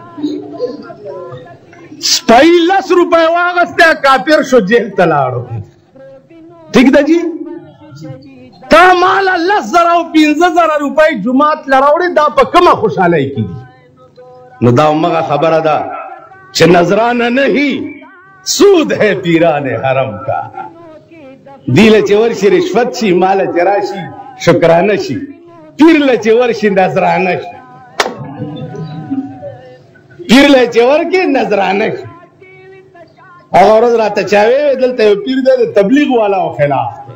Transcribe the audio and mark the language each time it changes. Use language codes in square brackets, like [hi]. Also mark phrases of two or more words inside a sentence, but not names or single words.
[ps] سپی 10 روپۍ واغستی کافر شو جیل ته لاړو ٹھیک ده جی تا مالا 10,000 او 15,000 روپۍ جماعت له راوړې دا په کومه خوشحالۍ کې دي نو دا همغه خبره ده چې [ur] نذرانه نہیں سود ہے پیران حرم کا [ps] دیله چې ورشي رشوت شي ماله چې راشي شکرانه شي پیر له چې ورشي نذرانه شي پیر له چې ورکې نذرانه شي هغه ورځ راته چا ویل دلته یو پیر دی د تبلیغ والاو خلاف